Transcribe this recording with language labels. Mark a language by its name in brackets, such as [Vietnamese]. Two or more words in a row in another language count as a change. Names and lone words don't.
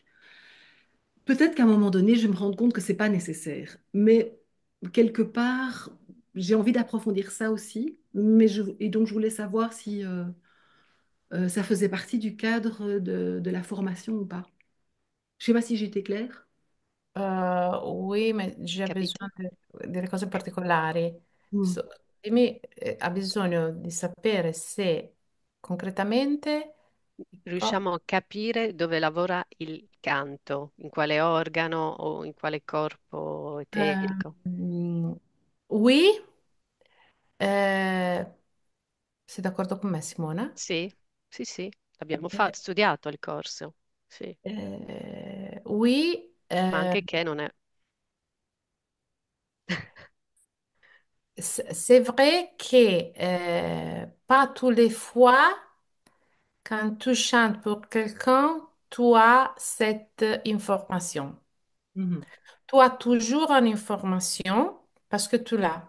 [French] Peut-être qu'à un moment donné, je vais me rendre compte que c'est pas nécessaire. Mais quelque part, j'ai envie d'approfondir ça aussi. Et donc, je voulais savoir si ça faisait partie du cadre de la formation ou pas. Je sais pas si j'étais claire. oui, [Italian] ma c'è Capito? bisogno delle cose particolari. Mm. So- dimmi, ha bisogno di sapere se concretamente... Oh, Riusciamo a capire dove lavora il canto, in quale organo o in quale corpo eterico. oui, eh, sei d'accordo con me, Simona? Sì, sì, sì, abbiamo Eh, studiato il corso, sì, [French] oui, [Italian] ma anche che non è... [French] c'est vrai que pas tous les fois, quand tu chantes pour quelqu'un, tu as cette information. Mhm. Tu as toujours une information parce que tu l'as.